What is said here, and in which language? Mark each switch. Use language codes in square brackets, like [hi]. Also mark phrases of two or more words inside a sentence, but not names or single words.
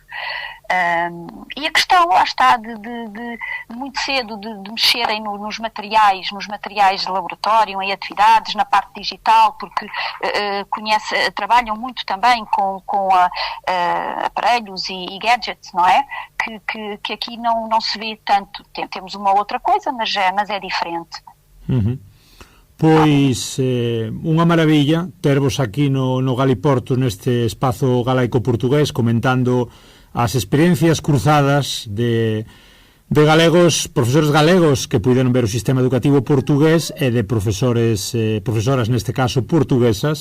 [pt] E a questão, lá está, de muito cedo de mexerem nos materiais de laboratório, em atividades, na parte digital, porque trabalham muito também com aparelhos e gadgets, não é? Que aqui não se vê tanto. Temos uma outra coisa, mas é diferente. [gl] Pois unha maravilla tervos aquí no Galiportos, neste espazo galaico-portugués, comentando as experiencias cruzadas de galegos, profesores galegos que puideron ver o sistema educativo portugués e de profesoras neste caso portuguesas.